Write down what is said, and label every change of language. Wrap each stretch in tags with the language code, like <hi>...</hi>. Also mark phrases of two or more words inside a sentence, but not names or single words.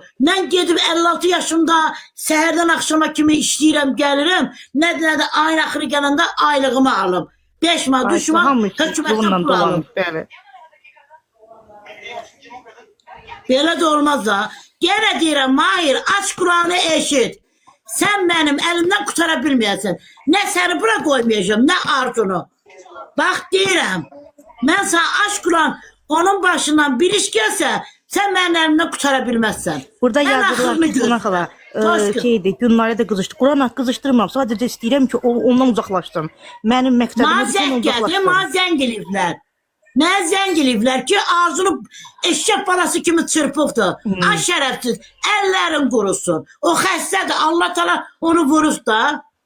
<az>Mən gedib 56 yaşımda səhərdən axşama kimi işləyirəm, gəlirəm. Nə də ayın axırı gələndə aylığımı alım. 5 manat, 3 manat hökumətdən pul alım. Belə də olmaz da. Yenə deyirəm, Mahir, aç Kur'an'ı eşit.</az> <tr>Sen benim elimden kurtarabilmeyəsən. Ne seni bura koymayacağım, ne Arzunu. Bak deyirəm, mən sana aç Kur'an, onun başından bir iş gelse, sen benim elimden kurtarabilmezsen.</tr> <az>Burada yazdılar ki, Qur'an xala, şeydi, Gülnare də qızışdı. Qur'an qızışdırmam, sadəcə istəyirəm ki, ondan uzaqlaşsın. Mənim məqsədim ondan uzaqlaşsın. Mənə zəng eləyiblər. Mənə zəng eləyiblər ki, Arzunu eşək balası kimi çırpıbdı. Ay şərəfsiz, əllərin qurusun. O xəstədir, Allah təala onu vurur da.</az>